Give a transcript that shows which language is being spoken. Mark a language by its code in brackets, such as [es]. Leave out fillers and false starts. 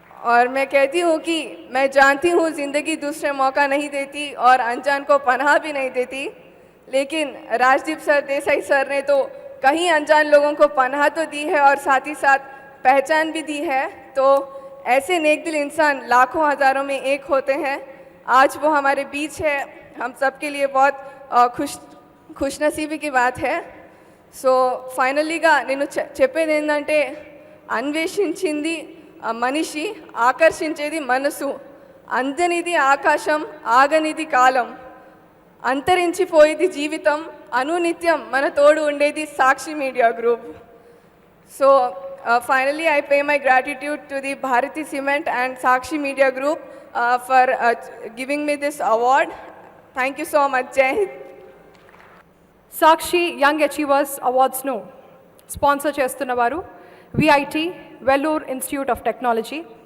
[hi] और मैं कहती हूँ कि मैं जानती हूँ ज़िंदगी दूसरे मौका नहीं देती और अनजान को पनाह भी नहीं देती, लेकिन राजदीप सर, देसाई सर ने तो कहीं अनजान लोगों को पनाह तो दी है और साथ ही साथ पहचान भी दी है. तो ऐसे नेक दिल इंसान लाखों हज़ारों में एक होते हैं. आज वो हमारे बीच है, हम सब के लिए बहुत खुशनसीबी की बात है. [te] సో ఫైనల్లీగా నేను చెప్పేది ఏంటంటే అన్వేషించింది మనిషి, ఆకర్షించేది మనసు, అందనిది ఆకాశం, ఆగనిది కాలం, అంతరించిపోయేది జీవితం, అనునిత్యం మన తోడు ఉండేది సాక్షి media group. [en] So finally I pay my gratitude to the Bharati Cement and Sakshi Media Group for giving me this award. Thank you so much. Jai Hind. [te] Sakshi young achievers అవార్డ్స్ను sponsor చేస్తున్నవారు VIT Vellore institute of technology,